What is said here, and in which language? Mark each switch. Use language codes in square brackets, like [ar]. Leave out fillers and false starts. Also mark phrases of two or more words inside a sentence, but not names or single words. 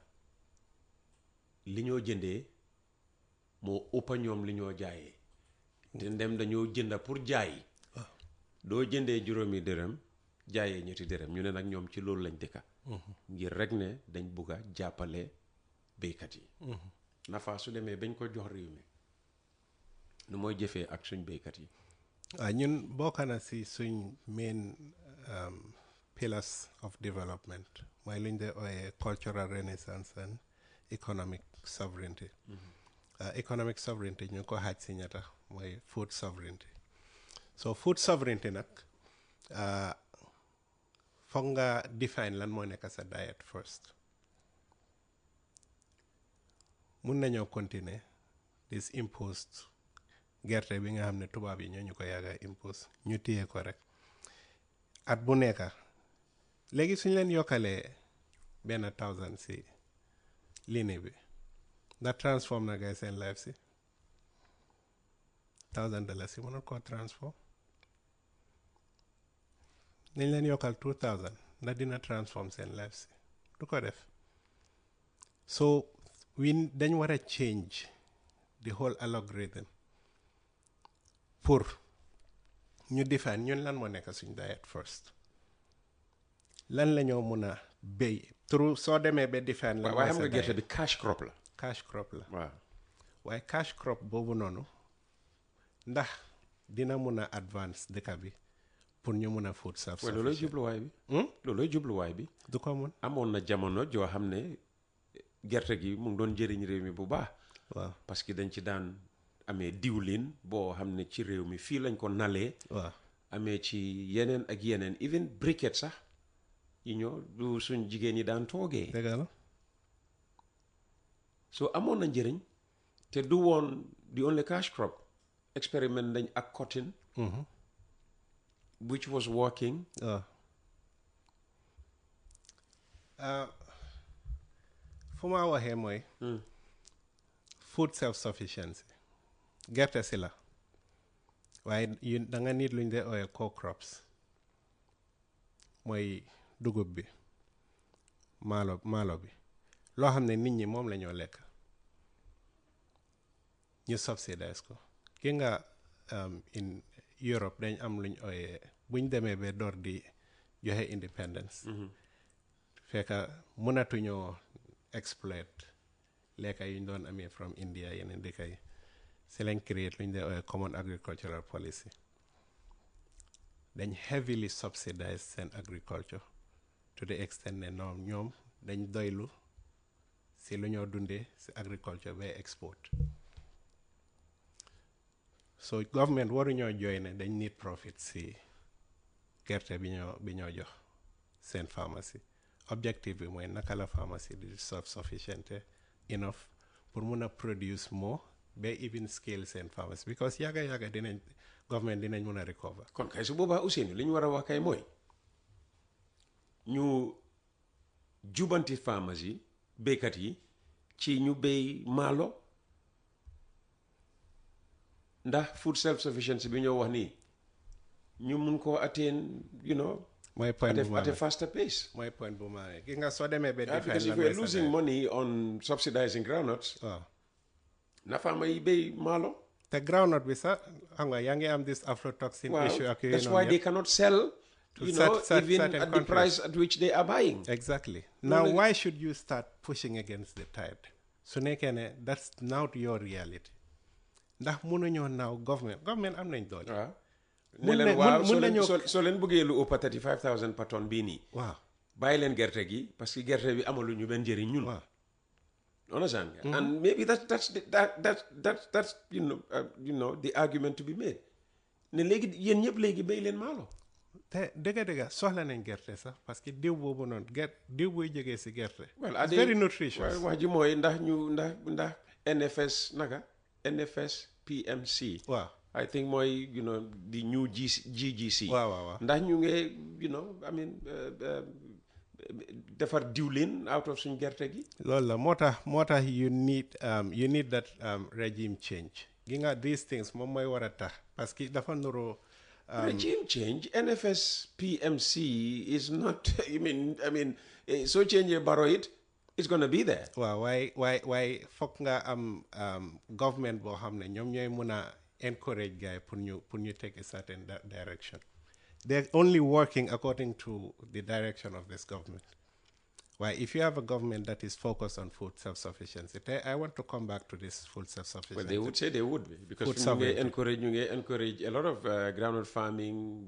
[wo] li ñoo jëndee moo ëppa ñoom li ñoo jaayee te ndem dañoo jënda pour jaay doo jëndee juróomi dërëm jaayee ñetti dërëm ñu ne nag ñoom ci loolu lañ dëkka ngir rek ne dañ bëgg a jàppale béykat yi NAFA su demee bañ ko jox réew mi nu mooy jëfee ak suñ béykat yi ñun bokk na si suñ [en] main pillars of development [wo] mooy luñ dee ooyee [en] cultural renaissance and economic sovereignty economic sovereignty [wo] ñu ko xaaj si ñetta mooy [en] food sovereignty so food sovereignty [wo] nag foog nga define lan moo nekk sa [en] diet first [wo] mun nañoo continuer [en] this imposed [wo] gerte bi nga xam ne tubaab yi ñoo ñu ko yàgga impose ñu téye ko rek at bu nekka léegi suñ leen yokkalee benn 1000 si ligne bi ndax transform na gay seen life si $1,000 si mënul koo transform nañ leen yokkal 2000 ndax dina transform seen life si du ko def so dañ war a [en] change the whole algorithm [wo] pour ñu define ñun lan moo nekk suñ [en] diet first [wo] lan la ñoo mun a béy through soo demee ba define lan waaye xam nga gerte bi [en] cash crop [wo] la waaw waaye [en] cash crop [wo] boobu noonu ndax dina mun a advance dëkk bi pour ñu mun a [en] food self [wo] looloy jubluwaay bi du ko mun amoon na jamono joo xam ne gerte gi mu ngi doon jëriñ réew mi bu baax waaw parce que dañ ci daan amee diwlin boo xam ne ci réew mi fii lañ ko nalee waaw amee ci yeneen ak yeneen [en] even briquette [wo] sax yi ñoo du suñ jigéen ñi daan toogee dëgg la [en] so [wo] amoon na njëriñ te du woon [en] the only cash crop experiment [wo] dañ ak [en] cotton which was working [wo] fu ma waxee mooy [en] food self sufficiency [wo] gerte si la waaye da nga nit luñ dee ooyee co-crops mooy dugub bi maalo bi loo xam ne nit ñi moom la ñoo lekk ñu subsidize ko ki nga [en] in Europe [wo] dañ am luñ ooyee buñ demee ba door di joxe independence fekka mënatuñoo exploit lekka yuñ doon amee [en] from India [wo] yeneen dëkk yi si lañ create luñ dee ooyee [en] common agricultural policy [wo] dañ heavily subsidize seen agriculture [en] to the extent [wo] ne ñoom dañ doylu si lu ñoo dundee si agriculture bay export so government waruñoo jooy ne dañ [en] need profit [wo] si gerte bi ñoo jox seen pharmacie objective bi mooy naka la pharmacie di [en] self-sufficient enough [wo] pour mun a [en] produce more [wo] ba [en] even scale [wo] seen pharmacie because yàgga government dinañ mun a recover. kon kay su boobaa Ousainou li ñu war a wax kay mooy ñu jubanti pharmacie béykat yi ci ñu béy maalo ndax [en] food self sufficiency [wo] bi ñoo wax nii ñu mun koo atteindre mooy point bu [en] at a faster pace. [wo] mooy point bu ma gi nga soo demee ba [en] because if we're losing money on subsidizing groundnuts [wo] na farmer yi béy maalo te groundnut bi sax xam nga yaa ngi am [en] this aflatoxin issue [wo] ak [en] that's why they cannot sell even at the price at which they are buying. Exactly. Now why should you start pushing against the tide? So nekene that's now your reality. [wo] Ndax mënuñoo now government am nañ doole. Waaw. Ne leen waaw soo leen bëggee lu ëpp 35,000 [en] per tonne [wo] bii nii. Waaw. Bàyyi leen gerte gi parce que gerte bi amaluñu benn njëriñ ñun. Waaw. Understand nga? [en] And maybe that's the argument to be made. [wo] Ne léegi yéen ñëpp léegi béy leen maalo. te dëgg soxla nañ gerte sax parce que diw boobu noonu diw buy jógee si gerte. [en] well it's very nutritious. [wo] wax ji mooy ndax NFS NFS PMC. waaw [en] I think mooy the new GGC. [wo] waaw ndax ñu ngi [en] I mean [wo] defar diwlin [en] out of [wo] suñ gerte gi. loolu la moo tax [en] you need that regime change. [wo] gi nga these things moom mooy war a tax parce que dafa nuroo. [en] Regime change, NFS PMC is not. I mean, so change Barrow it's going to be there. [wo] Wow, why foog nga am government boo xam ne ñoom ñooy mun a encourage guy pour ñu [en] take a certain direction. They're only working according to the direction of this government. Why, if you have a government that is focused on food self-sufficiency, I want to come back to this food self-sufficiency. Well, they would say they would be, because you encourage a lot of groundnut farming.